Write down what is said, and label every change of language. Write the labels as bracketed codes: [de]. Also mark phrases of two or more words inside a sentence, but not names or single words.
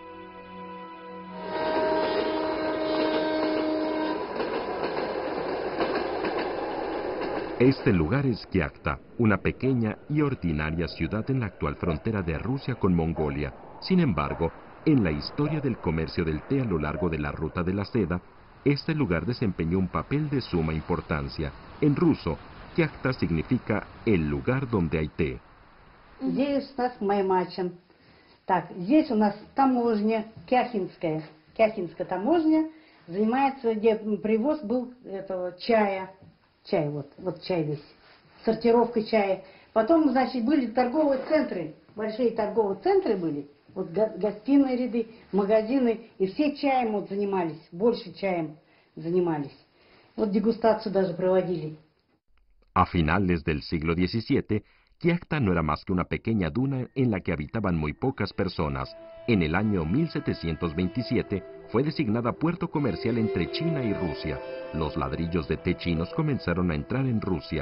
[es] Este lugar es Kiakhta, una pequeña y ordinaria ciudad en la actual frontera de Rusia con Mongolia. Sin embargo, en la historia del comercio del té a lo largo de la ruta de la seda, este lugar desempeñó un papel de suma importancia. En ruso, Kiakhta significa el lugar donde hay té. [ru] Здесь у нас Маймачин. Так, здесь у нас таможня Кяхинская. Кяхинская таможня занимается, где привоз был этого чая. Чай, вот чай весь. Сортировка чая. Потом, значит, были торговые центры. Большие торговые центры были. Вот гостиные ряды, магазины. И все чаем вот занимались. Больше чаем занимались. Вот дегустацию даже проводили. [es] A finales del siglo XVII, Kiakhta no era más que una pequeña duna en la que habitaban muy pocas personas. En el año 1727 fue designada puerto comercial entre China y Rusia. Los ladrillos de té chinos comenzaron a entrar en Rusia.